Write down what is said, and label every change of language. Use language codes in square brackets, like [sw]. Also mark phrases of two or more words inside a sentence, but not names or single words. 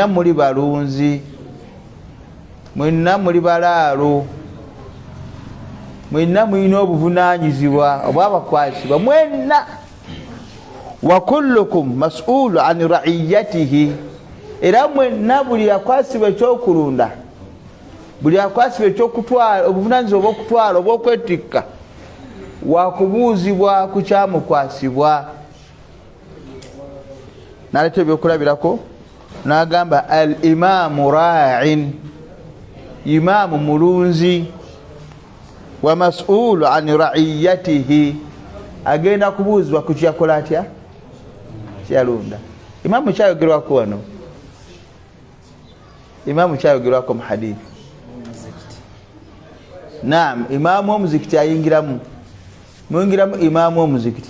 [lg] muri balunzi mwenna muri balalo mwenna mwino obuvunanyizibwa obwabakwasibwa mwenna [ar] وكلكم مسؤول عن رعيته [lg] era mwenna buli yakwasibwa ekyokulunda buli yakwasibwa ekyokutwala obuvunanyizibwa obwokutwala obwokwetikka wakubuuzibwa ku kyamukwasibwa. Naleta ebyokulabirako n'agamba [ar] الإمام راع [lg] imamu mulunzi wa [ar] مسؤول عن رعيته [lg] agenda kubuuzibwa ku kyakola atya kyalunda. Imamu kyayogerwako wano imamu kyayogerwako mu hadithi. Naam, imamu omuzikiti ayingiramu mwingiramu imamu omuzikiti.